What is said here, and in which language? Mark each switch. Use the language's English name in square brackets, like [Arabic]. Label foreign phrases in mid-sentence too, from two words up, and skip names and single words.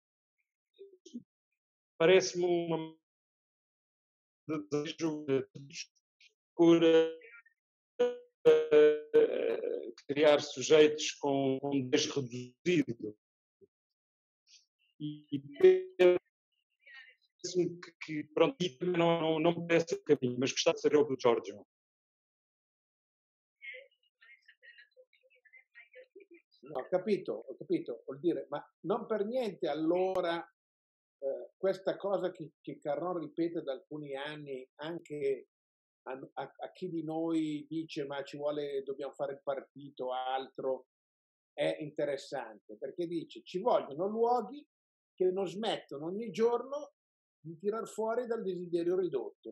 [Portuguese] Parece-me uma desejo por criar sujeitos com um desejo reduzido. E parece-me que pronto, não me parece o caminho, mas gostava de saber o do Giorgio. [Italian] No, ho capito, vuol dire, ma non per niente allora questa cosa che Carron ripete da alcuni anni anche a chi di noi dice ma dobbiamo fare il partito o altro, è interessante, perché dice ci vogliono luoghi che non smettono ogni giorno di tirar fuori dal desiderio ridotto.